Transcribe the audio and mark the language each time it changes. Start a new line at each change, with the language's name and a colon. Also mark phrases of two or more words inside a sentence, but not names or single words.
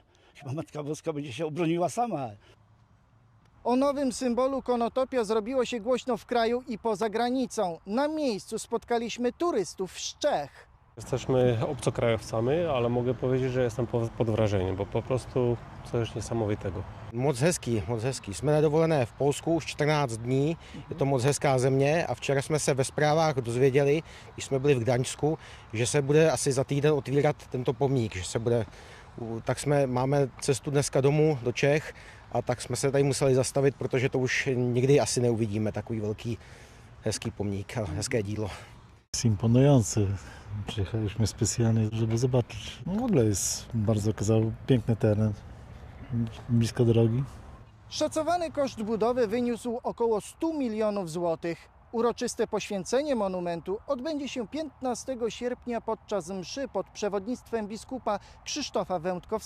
Polish: Chyba Matka Boska będzie się obroniła sama. O nowym symbolu Konotopia zrobiło się głośno w kraju i poza granicą. Na miejscu spotkaliśmy turystów z Czech. Jesteśmy obcokrajowcami, ale mogę powiedzieć, że jestem pod wrażeniem, bo po prostu coś niesamowitego.
Czech: Moc hezký. Jsme na dovolené v Polsku už 14 dní, je to moc hezká země a včera jsme se ve zprávách dozvěděli, když jsme byli v Gdaňsku, že se bude asi za týden otvírat tento pomník, že se bude, tak máme cestu dneska domů do Čech a tak jsme se tady museli zastavit, protože to už nikdy asi neuvidíme, takový velký hezký pomník a hezké dílo.
Polish: Jest imponujący. Przyjechaliśmy specjalnie, żeby zobaczyć. No w ogóle jest bardzo piękny teren, blisko drogi. Szacowany koszt budowy wyniósł około 100 milionów złotych. Uroczyste poświęcenie monumentu odbędzie się 15 sierpnia podczas mszy pod przewodnictwem biskupa Krzysztofa Wędkowskiego.